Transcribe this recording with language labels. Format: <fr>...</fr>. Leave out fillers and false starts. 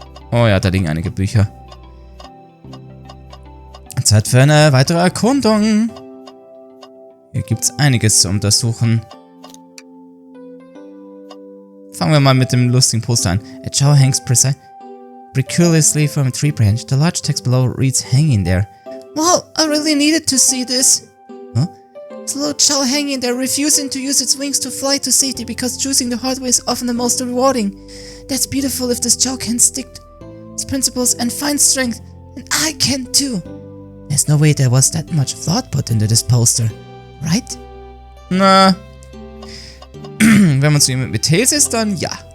<de>Oh ja, da liegen einige Bücher. Zeit für eine weitere Erkundung. Hier gibt's einiges zu untersuchen. Fangen wir mal mit dem lustigen Poster an.</de> <en>A chow hangs precariously from a tree branch. The large text below reads "hanging there." Wow, I really needed to see this. Huh? It's a little chow hanging there, refusing to use its wings to fly to safety because choosing the hard way is often the most rewarding. That's beautiful if this chow can stick to its principles and find strength, and I can too. There's no way there was that much thought put into this poster, right?</en> <de>Na, wenn man zu ihm mit Tails ist, dann ja.</de>